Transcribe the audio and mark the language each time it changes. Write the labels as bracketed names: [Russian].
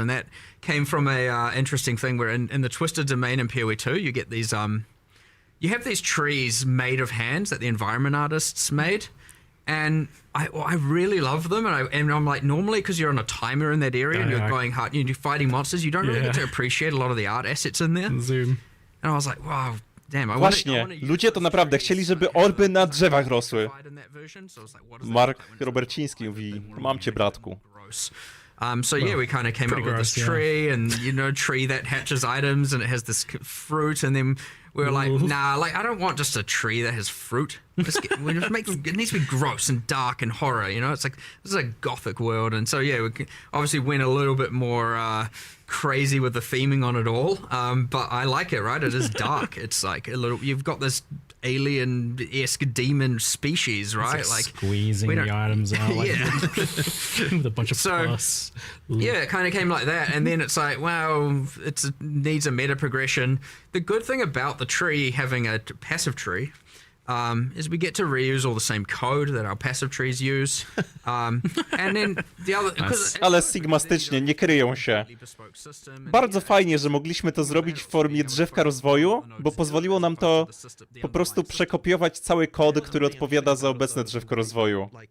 [English] And that came from a interesting thing where in the Twisted Domain in PoE 2, you get these, you have these trees made of hands that the environment artists made. And I really love them. And I'm like, normally, because you're on a timer in that area and you're going hard, you're fighting monsters, you don't really get to appreciate a lot of the art assets in there. Zoom. And I was like, wow. Damn, [Polish] Właśnie, ludzie to naprawdę chcieli, żeby orby na drzewach rosły. Mark Roberciński mówi, mam cię, bratku. [English] So yeah, we kind of came up with this tree, and tree that hatches items, and it has this fruit, and then we were like, nah, like I don't want just a tree that has fruit. It needs to be gross and dark and horror. It's like this is a gothic world, and so yeah, we obviously went a little bit more crazy with the theming on it all. But I like it, right? It is dark. It's like a little. You've got this alien-esque demon species, right? It's like squeezing the items out, like, with a bunch of plus. Yeah, it kind of came like that, and then it's like, well, it needs a meta progression. The good thing about the tree having a passive tree is we get to reuse all the same code that our passive trees use, and then the other. [Polish] Ale sigmastycznie, nie kryją się. Bardzo fajnie, że mogliśmy to zrobić w formie drzewka rozwoju, bo pozwoliło nam to po prostu przekopiować cały kod, który odpowiada za obecne drzewko rozwoju.